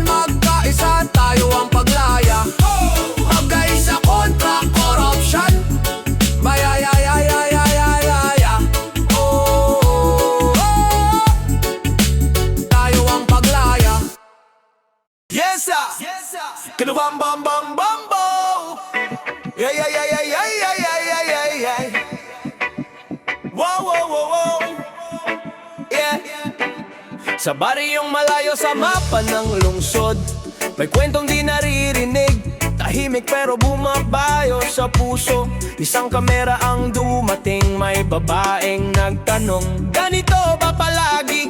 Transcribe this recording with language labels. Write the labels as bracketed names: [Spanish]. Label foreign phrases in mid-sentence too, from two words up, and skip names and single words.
[Filipino] Magkaisa tayo ang paglaya. Hagay sa kontra, corruption. Bayayayayayayaya. Oh, oh, oh. Tayo ang paglaya. Yes sir, Kinubam bam bam bam bo. Yeah yeah yeah yeah yeah yeah yeah yeah yeah yeah. Wow wow wow wow. Yeah. Sa bariyong malayo sa mapa ng lungsod, may kwentong di naririnig. Tahimik pero bumabayo sa puso. Isang kamera ang dumating, may babaeng nagtanong, ganito ba palagi?